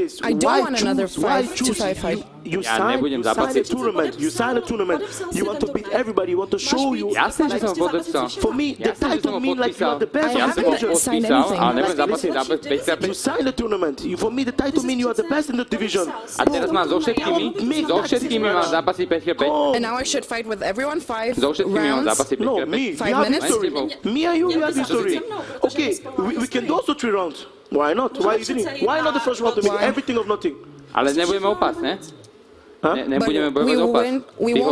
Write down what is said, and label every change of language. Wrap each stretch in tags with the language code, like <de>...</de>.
<en>I don't want another 5-5 fight. You sign a tournament. You sign a tournament. You want to beat everybody. You want to show you.</en> <sk>Jasne, že som podpísal.</sk> <en>For me, the title mean like you are the best. I haven't signed anything.</en> <sk>Ale nebudem zápasiť 5x5.</sk> <en>You sign a tournament. For me, the title mean you are the best in the division.</en> <sk>A teraz mám so všetkými mám zápasiť 5x5.</sk> <en>And now I should fight with everyone 5</en> <sk>So všetkými mám</sk> <en>rounds.</en> <sk>zápasiť 5x5.</sk> <en>No, me. 5 minutes? Me and you, we have history. Okay, we can do also 3 rounds. Why not? Why not the first round to make everything of nothing?</en> <sk>Ale nebudeme opas, ne? Nebudeme bojovať o pas.</sk> <en>We won't</en>